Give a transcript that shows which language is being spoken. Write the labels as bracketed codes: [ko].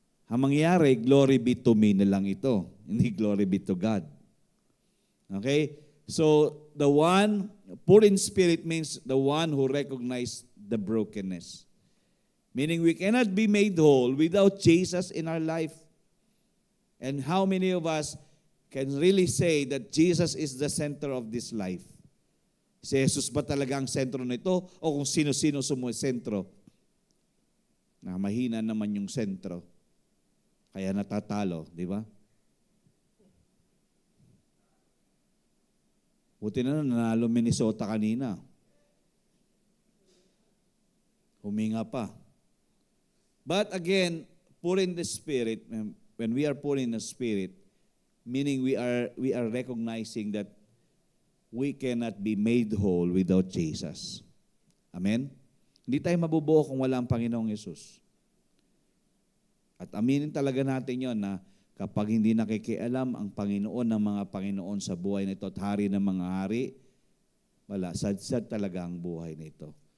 [tl] Ang mangyayari, [en] glory be to me [tl] na lang ito. Hindi [en] glory be to God. [tl] Okay? [en] So, the one, poor in spirit means the one who recognizes the brokenness. Meaning we cannot be made whole without Jesus in our life. And how many of us can really say that Jesus is the center of this life? [tl] Si Jesus ba talaga ang sentro nito o kung sino-sino sumusentro? Na mahina naman yung sentro. Kaya natatalo, di ba? Buti na nanalo Minnesota kanina. Huminga pa. [en] But again, poor in the spirit, when we are poor in the spirit, meaning we are recognizing that we cannot be made whole without Jesus. Amen? [tl] Hindi tayo mabubuo kung wala ang Panginoong Yesus. At aminin talaga natin yon na kapag hindi nakikialam ang Panginoon ng mga Panginoon sa buhay nito at hari ng mga hari, wala, sad-sad talaga ang buhay nito.